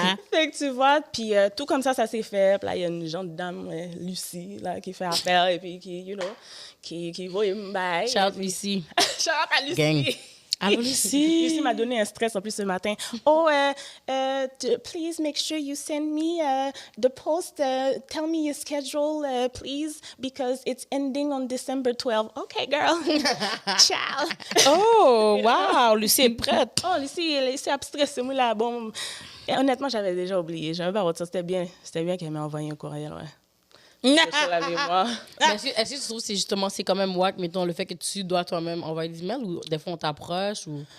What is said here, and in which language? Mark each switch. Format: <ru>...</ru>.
<fr>Fait que tu vois, puis tout comme ça s'est fait. Puis là, il y a une jeune dame, Lucie, là, qui fait affaire et puis qui,</fr> <en>you know,</en> <fr>qui voit me bailler.</fr> <en>Shout out Lucie.</en> <fr>Shout out à Lucie.</fr> <en>Gang.</en> <fr>Allô, Lucie. Lucie m'a donné un stress en plus ce matin.</fr> <en>Oh, please make sure you send me the post. Tell me your schedule, please, because it's ending on December 12. Okay, girl. Ciao.</en> <fr>Oh, wow, Lucie est prête. Oh, Lucie, elle est abstraite, c'est moi là. Bon, et honnêtement, j'avais déjà oublié. J'avais pas retenu. C'était bien qu'elle m'ait envoyé un courriel, ouais. Sur la mémoire. Est-ce que tu trouves que c'est quand même wack, mettons, le fait que tu dois toi-même envoyer des emails ou des fois on t'approche ou...</fr>